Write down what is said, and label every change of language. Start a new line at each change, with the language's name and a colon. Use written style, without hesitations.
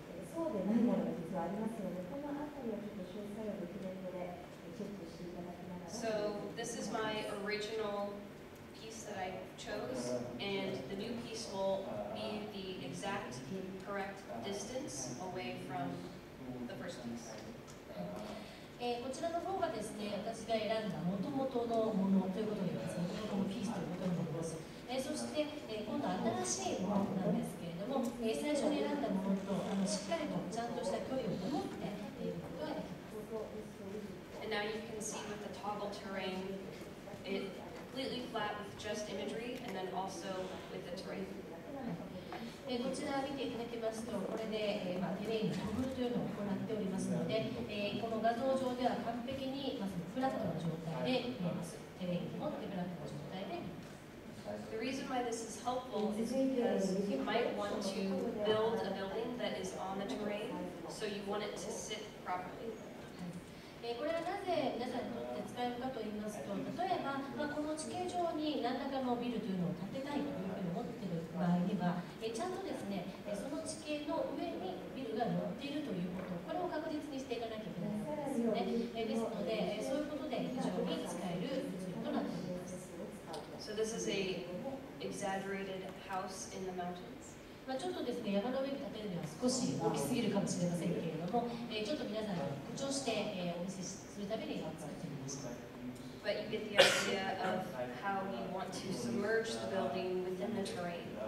Japanese: そうでないものが実はありますので、このあたりはちょっと詳細をドキュメントでチェックしていただきながら。
English: So this is my original piece that I chose, and the new piece will be the exact correct distance away from the first piece.
Japanese: こちらの方がですね、私が選んだ元々のものということになります。元々のピースということになります。そして、今度は新しいものなんですけれども、最初に選んだものとしっかりとちゃんとした距離を保っていることができます。
English: And now you can see with the toggle terrain, it completely flat with just imagery and then also with the terrain.
Japanese: こちら見ていただきますと、これで、テレインのトグルというのを行っておりますので、この画像上では完璧に、フラットな状態で見えます。テレインを持ってフラットな状態で見えます。
English: The reason why this is helpful is because you might want to build a building that is on the terrain, so you want it to sit properly.
Japanese: これはなぜ皆さんにとって使えるかと言いますと、例えば、この地形上に何らかのビルというのを建てたいというふうに思っている場合には、ちゃんとですね、その地形の上にビルが乗っているということ、これを確実にしていかなきゃいけないわけですよね。ですので、そういうことで非常に使える物理となっています。
English: So this is a exaggerated house in the mountains.
Japanese: ちょっとですね、山の上に建てるには少し大きすぎるかもしれませんけれども、ちょっと皆さんに誇張して、お見せするために作ってみました。
English: But you get the idea of how you want to submerge the building within the terrain.